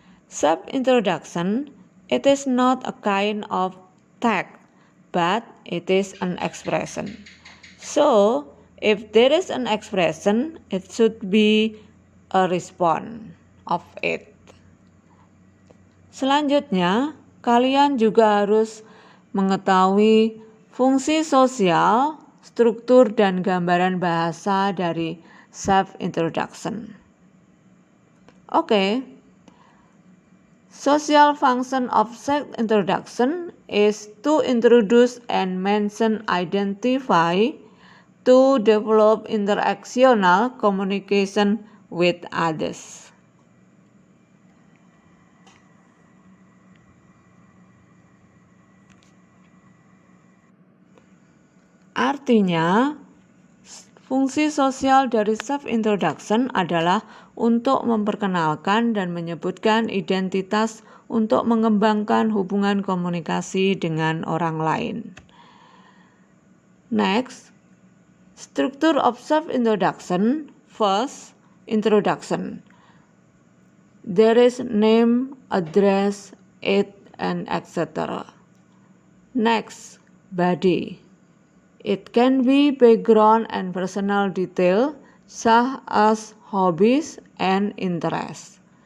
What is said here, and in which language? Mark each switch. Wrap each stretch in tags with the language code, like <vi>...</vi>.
<en>Self-introduction, it is not a kind of text, but it is an expression. So, if there is an expression, it should be a response of it.</en> <id>Selanjutnya, kalian juga harus mengetahui fungsi sosial, struktur dan gambaran bahasa dari self-introduction. Oke.</id> <en>Social function of self-introduction is to introduce and mention, identify, to develop interactional communication with others.</en> <id>Artinya, fungsi sosial dari self-introduction adalah untuk memperkenalkan dan menyebutkan identitas untuk mengembangkan hubungan komunikasi dengan orang lain.</id> <en>Next, structure of self-introduction. First, introduction. There is name, address, age, and etc. Next, body. It can be background and personal detail such as hobbies and interests.</en>